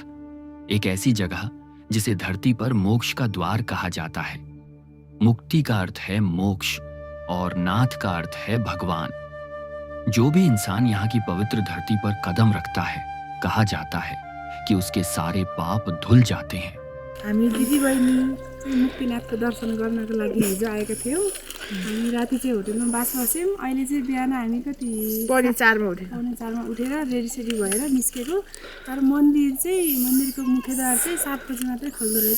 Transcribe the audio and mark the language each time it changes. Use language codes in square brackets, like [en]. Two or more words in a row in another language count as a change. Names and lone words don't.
[hi] एक ऐसी जगह जिसे धरती पर मोक्ष का द्वार कहा जाता है। मुक्ति का अर्थ है मोक्ष और नाथ का अर्थ है भगवान। जो भी इंसान यहाँ की पवित्र धरती पर कदम रखता है, कहा जाता है कि उसके सारे पाप धुल जाते हैं। [ne] हामी दिदीबहिनी मुक्तिनाथको दर्शन गर्नको लागि हिजो आएका थियौँ। हामी राति चाहिँ होटलमा बास बस्यौँ। अहिले चाहिँ बिहान हामी कति पौने 4मा उठेर रेडीसेडी भएर निस्केको। तर मन्दिरको मुख्यद्वार चाहिँ 7 बजी मात्रै खोल्दो रहेछ।